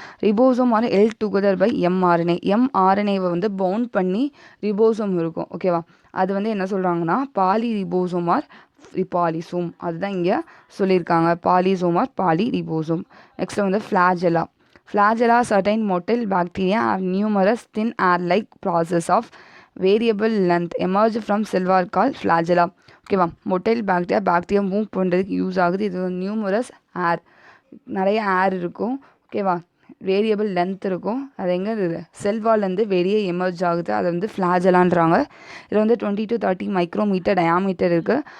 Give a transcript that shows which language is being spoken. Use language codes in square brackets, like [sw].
[en] Ribosome are all together by mRNA. [ta] எம்ஆர்என்ஏவை வந்து bound பண்ணி ribosome இருக்கும், ஓகேவா. அது வந்து என்ன சொல்கிறாங்கன்னா பாலிரிபோசோம் ஆர் பாலிசோம். அதுதான் இங்கே சொல்லியிருக்காங்க, பாலிசோம் ஆர் பாலிரிபோசோம். நெக்ஸ்ட் வந்து flagella. [en] Flagella, certain motile bacteria have numerous thin air-like process of variable length emerge from cell wall called flagella. [ta] ஓகேவா, மொட்டைல் பாக்டீரியா மூவ் பண்ணுறதுக்கு யூஸ் ஆகுது. இது நியூமரஸ் ஏர், நிறைய ஏர் இருக்கும், ஓகேவா. வேரியபிள் லென்த் இருக்கும். அது எங்கே இருக்குது, செல்வால்லேருந்து வெளியே எமர்ஜ் ஆகுது. அதை வந்து ஃப்ளாஜெல்லான்றாங்க. இதில் வந்து 20 to 30 மைக்ரோமீட்டர் டயாமீட்டர் இருக்குது.